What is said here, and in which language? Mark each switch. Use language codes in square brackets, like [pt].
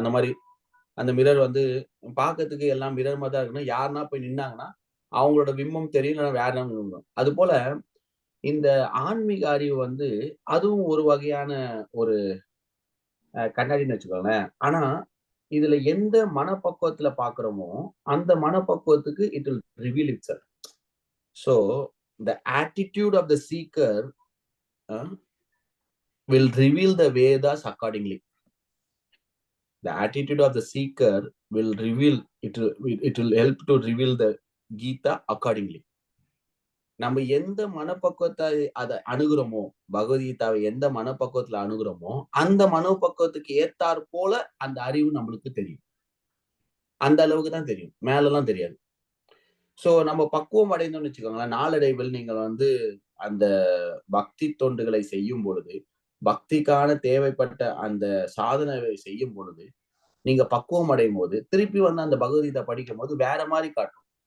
[ta] அந்த மாதிரி அந்த மிரர் வந்து பாக்கிறதுக்கு எல்லாம் மிரர் மாதிரி தான் இருக்குன்னா, யாருன்னா போய் நின்னாங்கன்னா அவங்களோட பிம்பம் தெரியும், வேற அது போல இந்த ஆன்மீக அறிவு வந்து அதுவும் ஒரு வகையான ஒரு கண்ணாடின்னு வச்சுக்கோங்களேன். ஆனா இதுல எந்த மனப்பக்குவத்துல பாக்குறோமோ அந்த மனப்பக்குவத்துக்கு [en] It will reveal itself. So the attitude of the seeker will reveal the Vedas accordingly. The attitude of the seeker will reveal it will help to reveal the Gita accordingly. [ta] நம்ம எந்த மனப்பக்குவத்தை அதை அணுகுறோமோ, பகவத்கீதாவை எந்த மனப்பக்குவத்துல அணுகுறோமோ அந்த மனப்பக்குவத்துக்கு ஏத்தாற் போல அந்த அறிவு நம்மளுக்கு தெரியும். அந்த அளவுக்கு தான் தெரியும், மேலெல்லாம் தெரியாது. சோ நம்ம பக்குவம் அடைந்தோம்னு வச்சுக்கோங்களேன், நாளடைவில் நீங்கள் வந்து அந்த பக்தி தொண்டுகளை செய்யும் பொழுது, பக்திக்கான தேவைப்பட்ட அந்த சாதனை செய்யும் பொழுது, நீங்க பக்குவம் அடையும் போது திருப்பி வந்து அந்த பகவத்கீதை படிக்கும் போது வேற மாதிரி காட்டும்.